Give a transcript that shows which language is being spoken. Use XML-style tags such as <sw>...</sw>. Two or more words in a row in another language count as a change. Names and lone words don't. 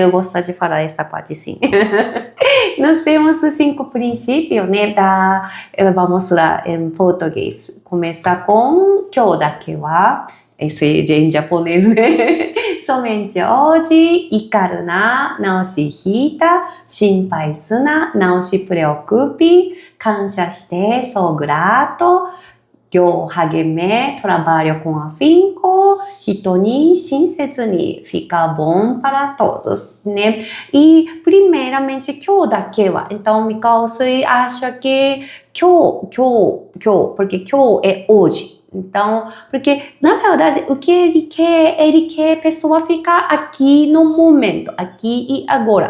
<pt>Eu gosto de falar esta parte, sim. Nós temos 5 princípios, né? Vamos lá, em português. Começa com</pt> <ja>今日だけは,</ja> <pt>esse é em japonês, né? Somente hoje,</pt> <ja>怒るな,</ja> <pt>não se irrita,</pt> <ja>心配すな,</ja> <pt>não se preocupe,</pt> <ja>感謝して,</ja> <pt>sou grato,</pt> <ja>業励め,</ja> <pt>trabalho com afinco,</pt> <ja>人に親切に,</ja> <pt>fica bom para todos, né? E primeiramente,</pt> <ja>今日だけは.</ja> <pt>Então, Mikao Usui acha que Kyō, porque Kyō é hoje. Então, porque na verdade o que ele quer a pessoa ficar aqui no momento, aqui e agora.</pt>